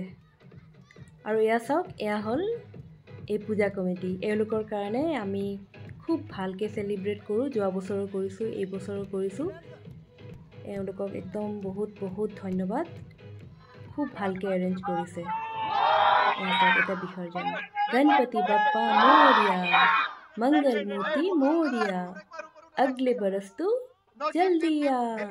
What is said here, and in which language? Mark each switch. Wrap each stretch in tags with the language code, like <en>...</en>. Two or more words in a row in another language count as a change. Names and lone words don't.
<as>আৰু এয়া চাওক, এয়া হ'ল এই পূজা কমিটি। এওঁলোকৰ কাৰণে আমি খুব ভালকৈ চেলিব্ৰেট কৰোঁ। যোৱা বছৰো কৰিছোঁ, এই বছৰো কৰিছোঁ। এওঁলোকক একদম বহুত বহুত ধন্যবাদ। খুব ভালকৈ এৰেঞ্জ কৰিছে। এয়া চাওক এতিয়া বিসৰ্জন।</as> <mr>गणपति बप्पा मोरिया, मंगल मूर्ति मोरिया,</mr> <hi>अगले बरस तू जल्दी आ।</hi>